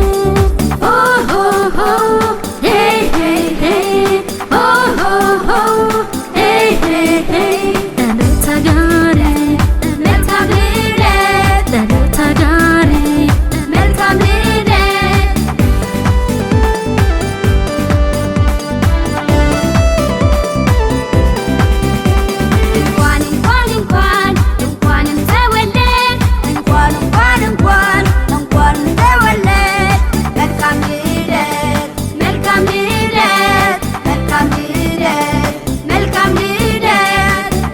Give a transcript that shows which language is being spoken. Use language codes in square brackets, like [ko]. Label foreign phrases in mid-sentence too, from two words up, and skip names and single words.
[om] Oh oh oh, hey hey hey, oh oh oh, hey hey hey. Dhaloota gaarii, dhaloota biilee, dhaloota gaarii, dhaloota biilee. [am] እንኳን ተወለድ እንኳን ተወለድ። መልካም ልደት መልካም ልደት መልካም ልደት መልካም ልደት።